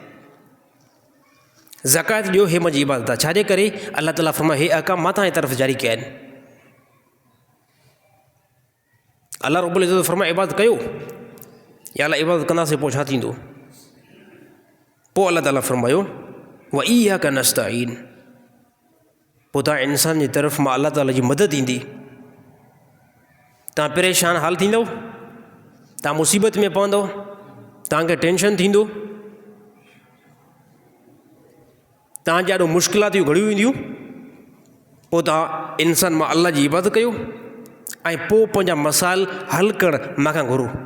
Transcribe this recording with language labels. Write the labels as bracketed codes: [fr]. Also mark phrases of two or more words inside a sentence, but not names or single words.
[sd] ज़कात ॾियो, हे मुंहिंजी इबादत आहे। छाजे करे? अलाह ताला फरमायो हे अहकाम मां तव्हांजी तरफ़ जारी कया आहिनि। अलाह रब्बुल इज़्ज़त फरमायो इबादत कयो, या अलाह इबादत कंदासीं पोइ छा थींदो? पोइ अलाह ताला फरमायो [ar] وإياك نستعين, [sd] पोइ तव्हां इंसान जी तरफ़ मां अलाह ताला जी मदद ईंदी। तव्हां परेशान हाल थींदव, तव्हां मुसीबत में पवंदव, तव्हांखे टेंशन थींदो, तव्हां ॾाढो मुश्किलातूं घड़ियूं ईंदियूं, पोइ तव्हां इंसान मां अलाह जी इबादत कयो ऐं पोइ पंहिंजा मसाइल हल करणु मूंखां घुरो।